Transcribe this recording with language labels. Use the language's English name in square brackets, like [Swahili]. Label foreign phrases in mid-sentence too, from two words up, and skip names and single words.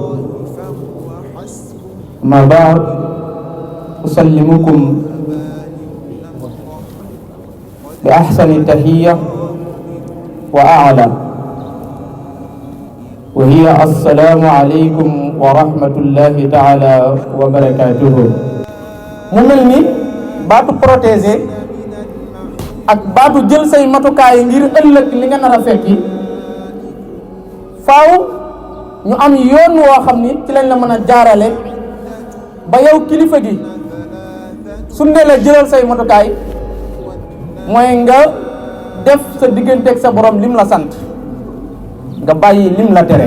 [Arabic] ما بعد، أسلمكم بأحسن التحية وأعلى، وهي السلام عليكم ورحمة الله تعالى وبركاته. [Wolof] mu mel ni baatu protéger ak baatu jël say matukaay ngir ëllëg li nga nar a fekki faaw ñu am yoon woo xam ni ci lañ la mën a jaarale ba yow kilifa gi su ne la jëlal say matukaay mooy nga def sa digganteeg sa borom lim la sant, nga bàyyi lim la tere.